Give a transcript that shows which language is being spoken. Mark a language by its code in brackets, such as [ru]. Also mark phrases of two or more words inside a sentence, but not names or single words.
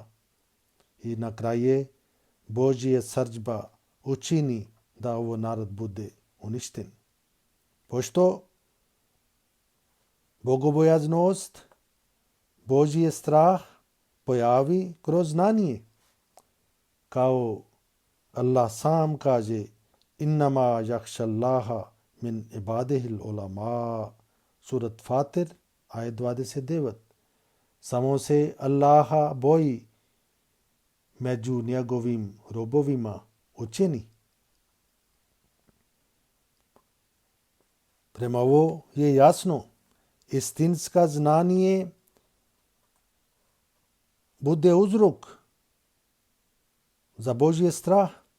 [bs] I na kraju Božja srdžba učini da ovo narod bude uništen. Pošto bogobojaznost, Božji strah pojavi kroz znanje. Kao Allah sam kaže [ar] إنما يخشى الله من عباده العلماء, surat Fatir, [bs] ajet 29. Samo se Allaha boji među njegovim robovima učeni. Prema ovo je jasno, istinska znanje bude uzrok za Božji strah.